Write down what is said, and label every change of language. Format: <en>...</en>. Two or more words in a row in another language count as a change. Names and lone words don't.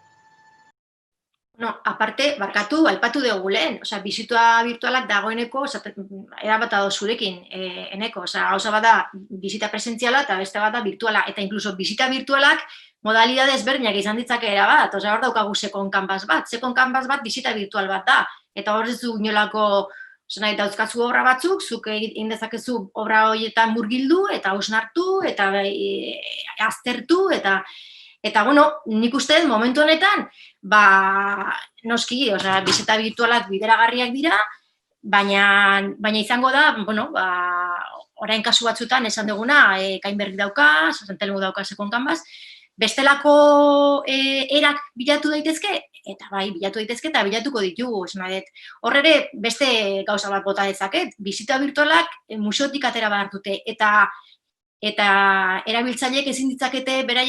<eu>Aparte, barkatu, aipatu dugu lehen, bisita virtualak dagoeneko, erabata da zurekin, eneko, gauza bat da bisita presentziala eta beste bat da virtuala, eta inkluso bisita virtualak modalidade ezberdinak izan ditzake erabat, hor daukagu</eu> <en>second canvas</en> <eu>bat bisita virtual bat da, eta hor ez du inolako, dauzkazu obra batzuk, zuk egin dezakezu obra horietan murgildu, eta hausnartu, eta aztertu, eta, nik uste momentu honetan, noski, bisita virtualak bideragarriak dira, baina izango da, orain kasu batzutan esan duguna, kain berri dauka, Santelmo dauka</eu> <en>second canvas,</en> <eu>bestelako erak bilatu daitezke, eta bilatu daitezke eta bilatuko ditugu, hor ere beste gauza bat bota dezaket, bisita virtualak museotik atera behar dute, eta erabiltzaileek ezin ditzakete beraien</eu>